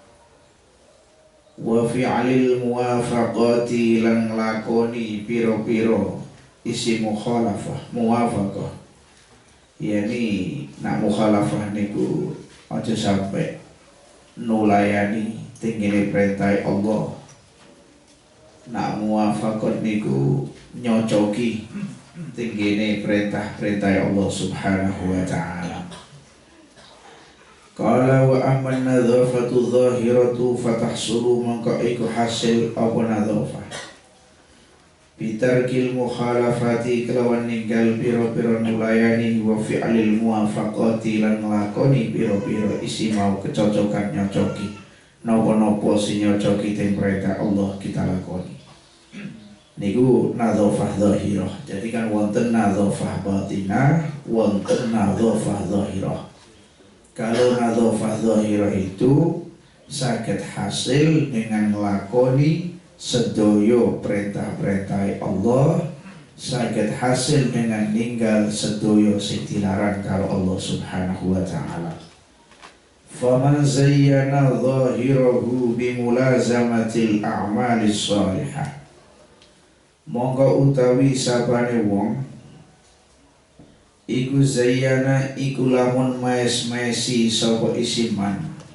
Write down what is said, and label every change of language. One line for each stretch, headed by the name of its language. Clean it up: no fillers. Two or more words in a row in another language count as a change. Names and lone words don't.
Arabic: وفعل الموافقة
Javanese: lan nglakoni pira-pira isi mukhalafah muwafaqah, yani nak mukhalafah niku aja sampai nulayani tingene perintah Allah, nak muwafaqah niku nyocoki tingene perintah-perintah Allah
Arabic: سبحانه وتعالى. قال وأما النظافة الظاهرة فتحصل
Javanese: mangka iku hasil apa nadzafah
Arabic: بترك المخالفة
Javanese: kelawan ninggal piro-piro nulayani
Arabic: وفعل الموافقة
Javanese: lan nglakoni piro-piro isi mau kecocokan nyocoki napa-napa sing nyocoki teng perintah Allah kita lakoni. Niku
Arabic: نظافة ظاهرة.
Javanese: Jadi kan wonten
Arabic: نظافة باطنة,
Javanese: wonten
Arabic: نظافة ظاهرة.
Javanese: Kalau
Arabic: نظافة ظاهرة
Javanese: itu saged hasil dengan nglakoni sedoyo perintah-perintah Allah, saged hasil dengan ninggal sedoyo sing dilarang karo Allah
Arabic: سبحانه وتعالى. فمن زين ظاهره بملازمة الأعمال الصالحة,
Javanese: mongko utawi sapane wong iku zayyana iku lamun maes-maesi sapa isiman